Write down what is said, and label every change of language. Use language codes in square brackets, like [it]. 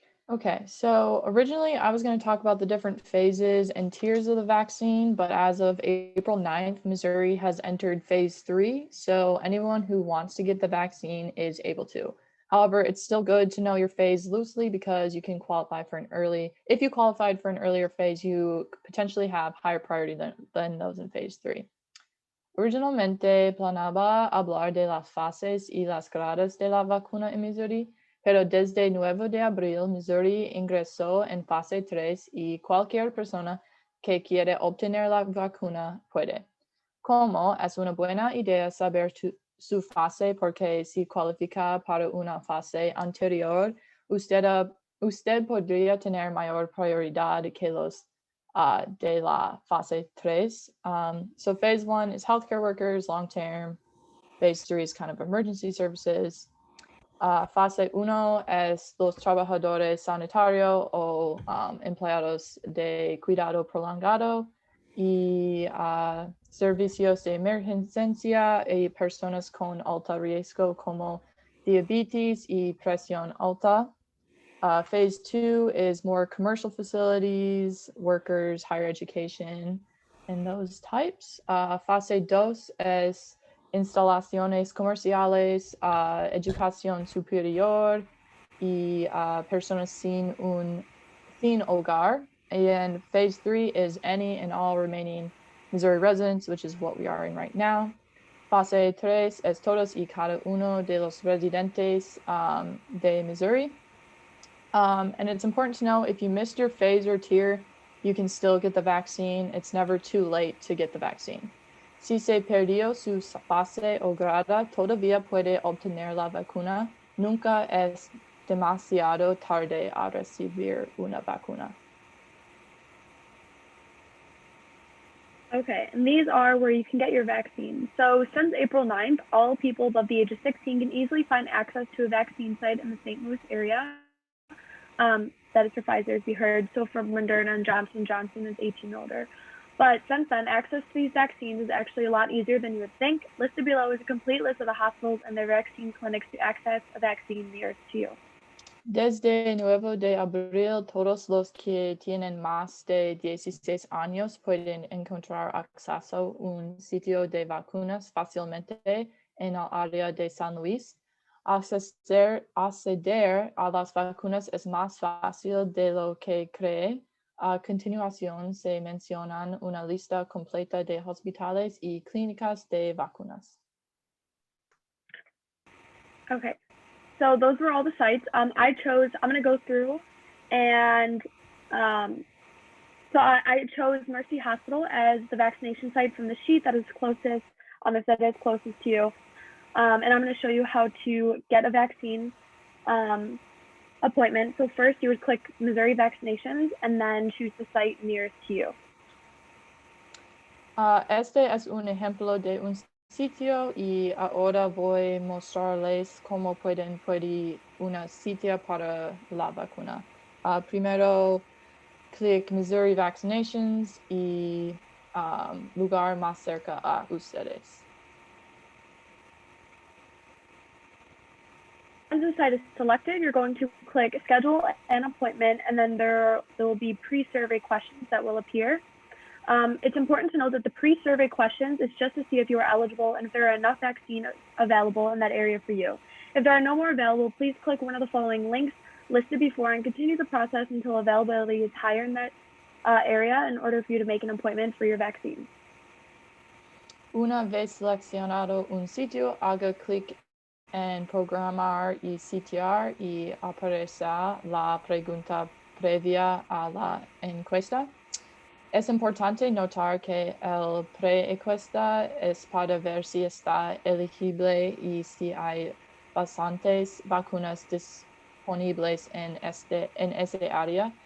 [en] Okay, so originally I was going to talk about the different phases and tiers of the vaccine, but as of April 9th, Missouri has entered phase 3, so anyone who wants to get the vaccine is able to. However, it's still good to know your phase loosely because you can qualify for if you qualified for an earlier phase, you potentially have higher priority than those in phase 3. [es] Originalmente planeaba hablar de las fases y las gradas de la vacuna en Missouri, pero desde 9 de abril, Missouri ingresó en fase 3 y cualquier persona que quiere obtener la vacuna puede. Como es una buena idea saber su fase porque si cualifica para una fase anterior, usted podría tener mayor prioridad que los de la fase 3. [en] So phase 1 is healthcare workers, long-term. Phase 3 is kind of emergency services. [es] Fase 1 es los trabajadores sanitarios o empleados de cuidado prolongado. y servicios de emergencia y personas con alto riesgo como diabetes y presión alta. [en] Phase 2 is more commercial facilities, workers, higher education, and those types. [es] Fase 2 es instalaciones comerciales, educación superior y personas sin hogar. [en] And phase 3 is any and all remaining Missouri residents, which is what we are in right now. [es] Fase 3 es todos y cada uno de los residentes de Missouri. [en] And it's important to know if you missed your phase or tier, you can still get the vaccine. It's never too late to get the vaccine. [es] Si se perdió su fase o grado, todavía puede obtener la vacuna. Nunca es demasiado tarde a recibir una vacuna. [en] Okay, and these are where you can get your vaccine. So since April 9th, all people above the age of 16 can easily find access to a vaccine site in the St. Louis area. That is for Pfizer, as we heard. So from Moderna and Johnson & Johnson is 18 and older. But since then, access to these vaccines is actually a lot easier than you would think. Listed below is a complete list of the hospitals and their vaccine clinics to access a vaccine nearest to you. [es] Desde 9 de abril, todos los que tienen más de 16 años pueden encontrar acceso a un sitio de vacunas fácilmente en el área de San Luis. Acceder a las vacunas es más fácil de lo que cree. A continuación se mencionan una lista completa de hospitales y clínicas de vacunas. [en] Okay, so those were all the sites. I'm going to go through and so I chose Mercy Hospital as the vaccination site from the sheet that is closest, that is closest to you. And I'm going to show you how to get a vaccine appointment. So first you would click Missouri vaccinations and then choose the site nearest to you. [es] Este es un ejemplo de un sitio y ahora voy a mostrarles cómo pueden pedir una cita para la vacuna. Primero, clic Missouri Vaccinations y lugar más cerca a ustedes. [en] Once the site is selected, you're going to click schedule an appointment, and then there will be pre-survey questions that will appear. It's important to note that the pre-survey questions is just to see if you are eligible and if there are enough vaccine available in that area for you. If there are no more available, please click one of the following links listed before and continue the process until availability is higher in that area in order for you to make an appointment for your vaccine. [es] Una vez seleccionado un sitio, haga clic en programar y sitiar y aparecerá la pregunta previa a la encuesta. Es importante notar que el pre-encuesta es para ver si está elegible y si hay bastantes vacunas disponibles en ese área.